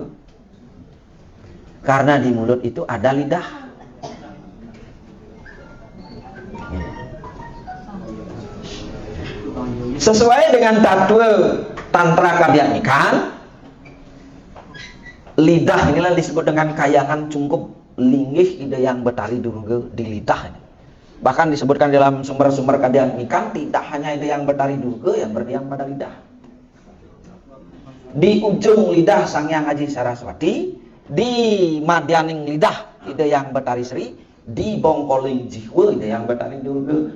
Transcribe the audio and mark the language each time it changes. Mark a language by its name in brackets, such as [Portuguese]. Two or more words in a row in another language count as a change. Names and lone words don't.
[Indonesian] Karena di mulut itu ada lidah. Sesuai dengan Tattwa Tantra Kadyanikan, lidah inilah disebut dengan kayangan cungkup. Linggih ide yang Betari Durga di lidah. Bahkan disebutkan dalam sumber-sumber Kadyanikan, tidak hanya ide yang Betari Durga yang berdiam pada lidah. Di ujung lidah Sang Hyang Aji Saraswati, di madyaning lidah ide yang Betari Sri, di bongkoling jiwa ide yang Betari Durga.